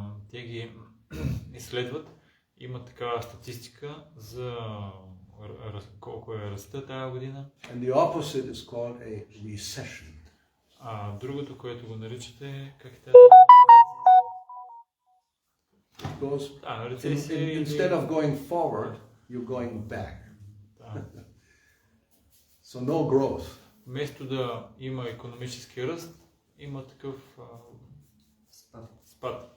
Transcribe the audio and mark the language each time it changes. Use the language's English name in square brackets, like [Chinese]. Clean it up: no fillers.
[Bulgarian] Те ги изследват, има такава статистика за колко е ръста тази година. [English] And the opposite is called a recession. [Bulgarian] Другото, което го наричате, как е тази? Рецесия. [English] Instead of going forward, you're going back. So no growth. [Bulgarian] Вместо да има икономически ръст, има такъв спад.